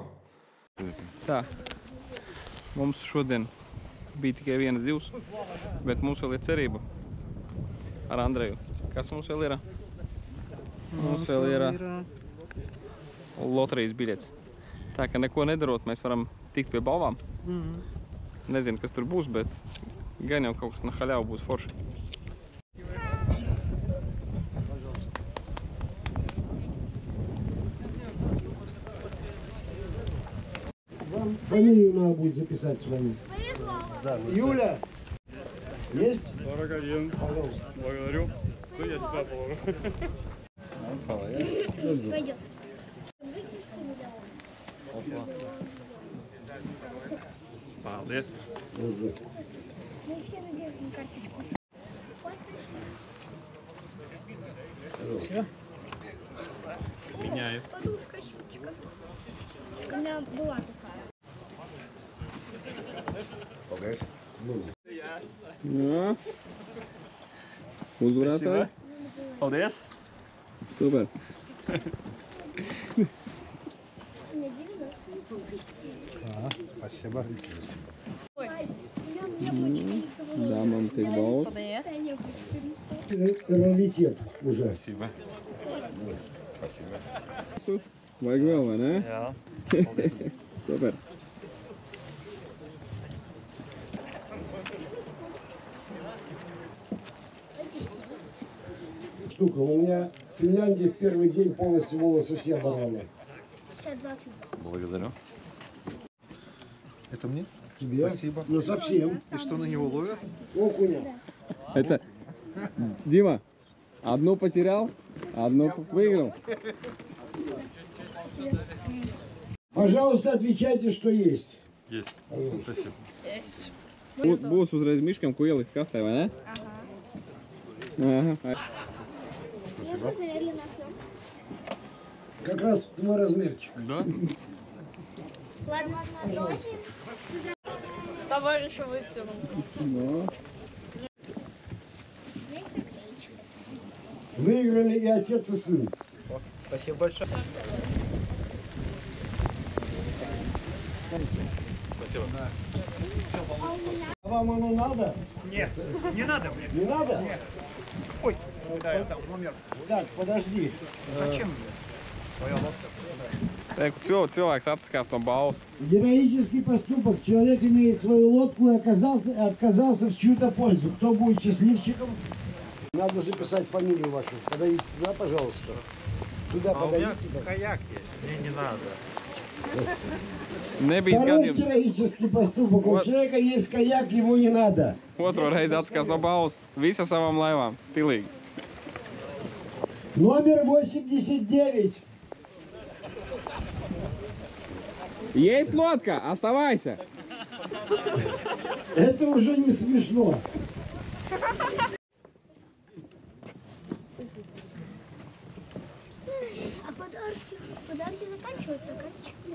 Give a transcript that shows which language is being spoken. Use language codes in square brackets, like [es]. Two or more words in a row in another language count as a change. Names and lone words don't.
[lv] Tā, mums šodien bija tikai viena zivs, bet mums vēl ir cerība ar Andreju. Kas mums vēl ir? Mums vēl ir loterijas biļets. Tā ka neko nedarot, mēs varam tikt pie balvām. Nezinu, kas tur būs, bet gan jau kaut kas no haļāva būs forši. [ru] Вам фамилию надо будет записать свою. Да, Юля, есть? 41. Пожалуйста. Благодарю. Ну, я тебя положу. Пойдет. Молодец. Мы все надежды на карточку. Меняю. Подушка, щучка. У меня была такая. [lv] Jā. Uzvarētāji. Paldies. Super. [ru] У меня 90. Спасибо. Ой, у меня очень [lv] Dāmām tiek balvas. [ru] Раритет уже. Спасибо. [lv] Vajag vēl, vai ne? Jā. Super. [ru] Штука. У меня в Финляндии в первый день полностью волосы все оборвали. 20. Благодарю. Это мне? Тебе? Спасибо. Ну совсем. И что на него ловят? Окуня. Это... Дима, одну потерял, одну выиграл. Пожалуйста, отвечайте, что есть. Есть. Спасибо. [lv] Būs uzreiz miškam, ko ielikt kastē, vai ne? Aha. [ru] Можно замедленно съем? Как раз твой размерчик. Да? Ладно, давайте. Товарища вытянул. No. Есть наклеечка. Выиграли и отец, и сын. Спасибо большое. Спасибо. А вам оно надо? Нет, не надо мне. Не надо? Ой, да, это номер. Так, подожди. Зачем мне? [lv] Teiku, cilvēks atsakās no balvas. [ru] Героический поступок. Человек имеет свою лодку и отказался в чью-то пользу. Кто будет счастливчиком? Надо записать фамилию вашу. Подойдите туда, пожалуйста. Туда подойдите. Каяк есть. Мне не надо. [lv] Nebija [ru] Второй [lv] gadījums. [ru] героический поступок. У Вот. человека есть каяк, ему не надо. [lv] Otro reizi atsakās no balvas. Visi ar savām laivām. Stilīgi. [ru] Номер 89. Есть лодка, оставайся. Это уже не смешно. А подарки заканчиваются, карточек нет.